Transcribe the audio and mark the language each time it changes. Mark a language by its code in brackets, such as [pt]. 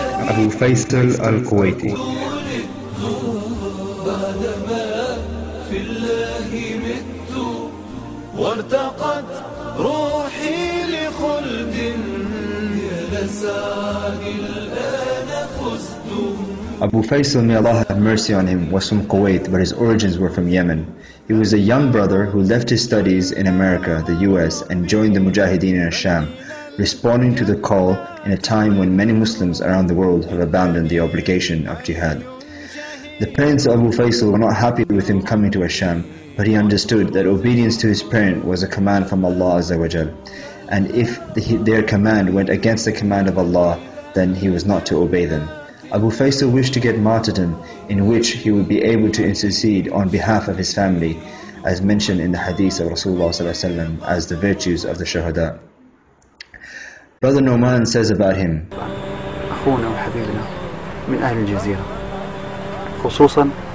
[en] Abu Faisal al-Kuwaiti. [ar] بعدما في الله مت وارتقت روحي لخلد يا لسعد الآن فزت. [en] Abu Faisal, may Allah have mercy on him, was from Kuwait, but his origins were from Yemen. He was a young brother who left his studies in America, the US, and joined the Mujahideen in Asham, responding to the call in a time when many Muslims around the world have abandoned the obligation of jihad. The parents of Abu Faisal were not happy with him coming to Asham, but he understood that obedience to his parent was a command from Allah Azza wa Jal, and if their command went against the command of Allah, then he was not to obey them. Abu Faisal wished to get martyrdom in which he would be able to intercede on behalf of his family, as mentioned in the hadith of Rasulullah ﷺ as the virtues of the Shuhada. Brother Noman says about him, [ar] أخونا وحبيبنا من أهل الجزيرة، خصوصا